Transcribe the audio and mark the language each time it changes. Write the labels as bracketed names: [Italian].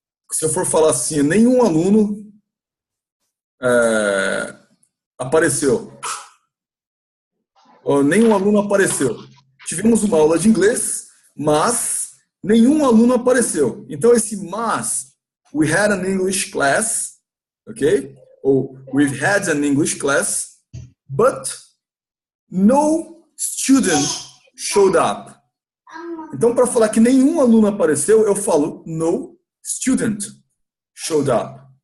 [Portuguese] Se eu for falar assim, nenhum aluno apareceu. Nenhum aluno apareceu. Tivemos uma aula de inglês, mas nenhum aluno apareceu. Então, esse mas, [English] we had an English class, ok? [Portuguese] Ou [English] we've had an English class, but no student showed up. [Portuguese] Então, para falar que nenhum aluno apareceu, eu falo [English] no student showed up.